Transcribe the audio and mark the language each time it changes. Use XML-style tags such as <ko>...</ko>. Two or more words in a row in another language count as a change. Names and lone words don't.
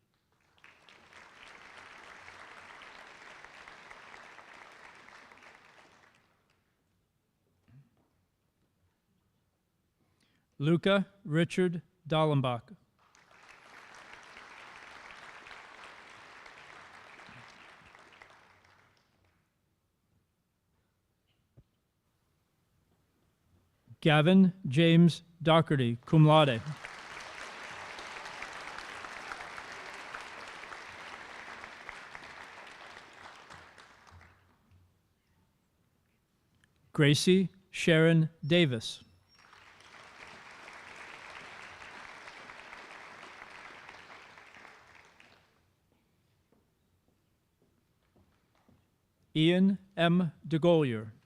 <en>Luca Richard Dallenbach. Gavin James Doherty,</en> <la>cum laude.</la> <en>Gracie Sharon Davis. Ian M. DeGolier.</en>